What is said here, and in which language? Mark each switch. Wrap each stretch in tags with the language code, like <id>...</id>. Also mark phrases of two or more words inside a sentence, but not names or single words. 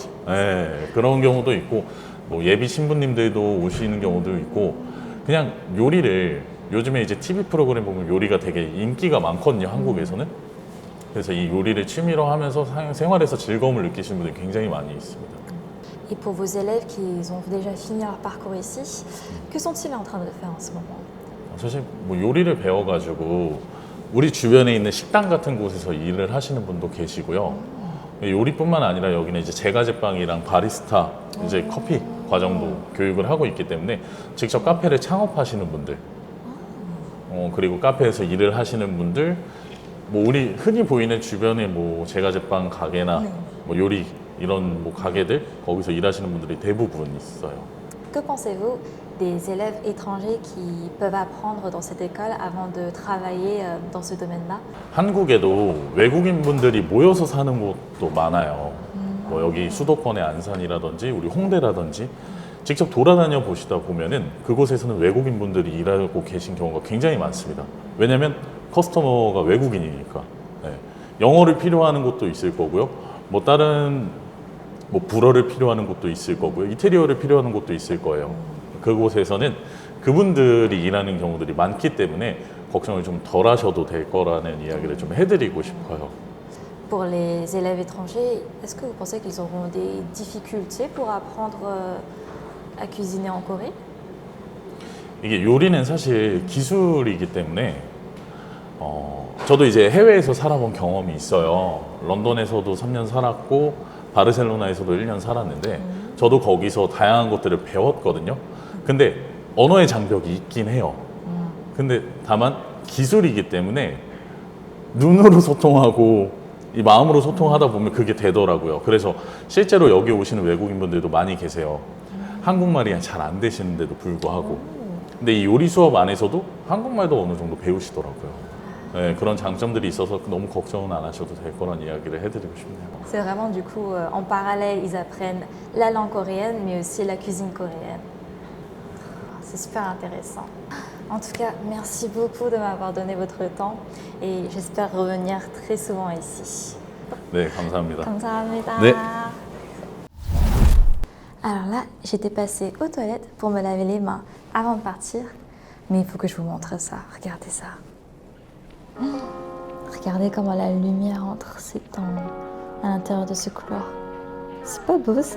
<ko>네, 그런 경우도 있고 뭐 예비 신부님들도 오시는 경우도 있고 그냥 요리를 요즘에 이제 TV 프로그램 보면 요리가 되게 인기가 많거든요. 한국에서는. 그래서 이 요리를 취미로 하면서 생활에서 즐거움을 느끼시는 분들이 굉장히 많이 있습니다.</ko> <fr>Et pour vos élèves qui ont déjà fini leur parcours ici, que sont-ils en train de faire en ce moment?</fr> <ko>사실 뭐 요리를 배워가지고 우리 주변에 있는 식당 같은 곳에서 일을 하시는 분도 계시고요. 요리뿐만 아니라 여기는 이제 제과제빵이랑 바리스타, 이제 커피 과정도 교육을 하고 있기 때문에 직접 카페를 창업하시는 분들 그리고 카페에서 일을 하시는 분들 뭐 우리 흔히 보이는 주변에 뭐 제과제빵 가게나 뭐 요리 이런 뭐 가게들 거기서 일하시는 분들이 대부분 있어요.</ko> <fr>Que pensez-vous des élèves étrangers qui peuvent apprendre dans cette école avant de travailler dans ce domaine-là?</fr> <ko>한국에도 외국인 분들이 모여서 사는 곳도 많아요. 뭐 여기 수도권의 안산이라든지 우리 홍대라든지 직접 돌아다녀 보시다 보면은 그곳에서는 외국인 분들이 일하고 계신 경우가 굉장히 많습니다. 왜냐면 커스터머가 외국인이니까. 네. 영어를 필요하는 곳도 있을 거고요. 뭐 다른 뭐 불어를 필요하는 곳도 있을 거고요. 이태리어를 필요하는 곳도 있을 거예요. 그곳에서는 그분들이 일하는 경우들이 많기 때문에 걱정을 좀 덜 하셔도 될 거라는 이야기를 좀 해드리고 싶어요.</ko> <fr>Pour les élèves étrangers, est-ce que vous pensez qu'ils auront des difficultés pour apprendre à cuisiner en Corée?</fr> <ko>이게 요리는 사실 기술이기 때문에 저도 이제 해외에서 살아본 경험이 있어요. 런던에서도 3년 살았고 바르셀로나에서도 1년 살았는데 저도 거기서 다양한 것들을 배웠거든요. 근데 언어의 장벽이 있긴 해요. 근데 다만 기술이기 때문에 눈으로 소통하고 이 마음으로 소통하다 보면 그게 되더라고요. 그래서 실제로 여기 오시는 외국인분들도 많이 계세요. 한국말이 잘 안 되시는데도 불구하고. 근데 이 요리 수업 안에서도 한국말도 어느 정도 배우시더라고요. 네, 그런 장점들이 있어서 너무 걱정은 안 하셔도 될 거란 이야기를 해드리고 싶네요.</ko> <fr>C'est vraiment du coup, en parallèle, ils apprennent la langue coréenne, mais aussi la cuisine coréenne. C'est super intéressant. En tout cas, merci beaucoup de m'avoir donné votre temps et j'espère revenir très souvent ici.</fr> <ko>네, 감사합니다. 감사합니다. 네.</ko> <fr>Alors là, j'étais passée aux toilettes pour me laver les mains avant de partir, mais il faut que je vous montre ça. Regardez ça. Regardez comment la lumière entre s'étend à l'intérieur de ce couloir. C'est pas beau ça?</fr>